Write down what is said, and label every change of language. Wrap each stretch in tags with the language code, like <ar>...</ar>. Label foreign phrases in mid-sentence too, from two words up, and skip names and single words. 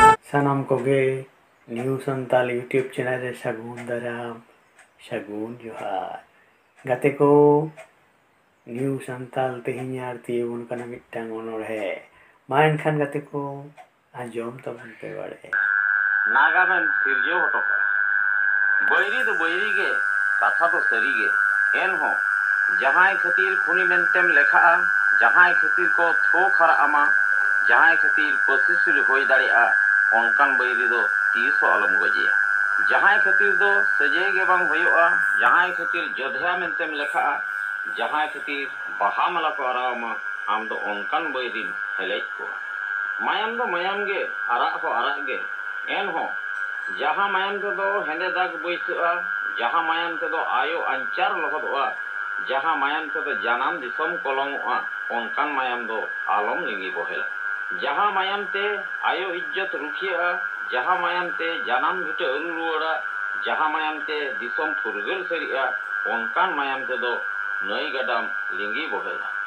<sat>सानाम कोगे न्यू संताल</sat> <en>YouTube channel</en> <sat>रे सागुन दाराम सागुन जोहार गाते को न्यू संताल तेहिं आरती उन कना मिट्टांग ओनोड़े मा एनखान गाते को आजम तबन पे बाड़े नागामेन सिरजो हटोका बैरी तो बैरी गे कथा तो सरी गे एन हो जहां खातिर खुनी मेंटेम लेखा जहां खातिर को थो खरा आमा जहां खातिर पसिसुल होई दाड़िया ओनकान बैरी दो तीसो अलम गजिया जहां खातिर दो सजे गे बांग होयोआ जहां खातिर जोधा मेंटेम लेखा जहां खातिर बाहा माला को आरामा आम दो ओनकान बैरी हेलेज को मायाम दो मायाम गे आरा हो आरा गे एन हो जहां मायाम ते दो हेंदे दाग बैसोआ जहां मायाम ते दो आयो अंचार लहदोआ जहां मायाम ते दो जानाम दिसम कलमोआ ओनकान मायाम दो आलम लिंगी बहेला जहां मायाम ते आयो इज्जत रुखिया जहां मायाम ते जानाम भिटे अरु रुवाड़ा जहां मायाम ते दिसम फुरगल सरिया ओनकान मायाम ते दो नई गडाम लिंगी बहेला</sat>